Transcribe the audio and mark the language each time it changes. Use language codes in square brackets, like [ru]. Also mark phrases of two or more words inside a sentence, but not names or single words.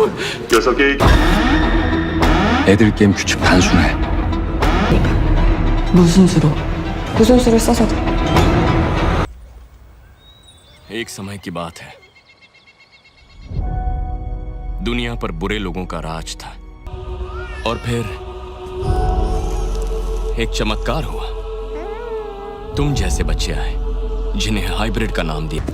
[ko] 녀석이 애들 게임 규칙 단순해. 무슨 수로? 무슨 수를 써서? [hi] एक समय की बात है, दुनिया पर बुरे लोगों का राज था। और फिर एक चमत्कार हुआ। तुम जैसे बच्चे आए जिन्हें हाइब्रिड का नाम दिया।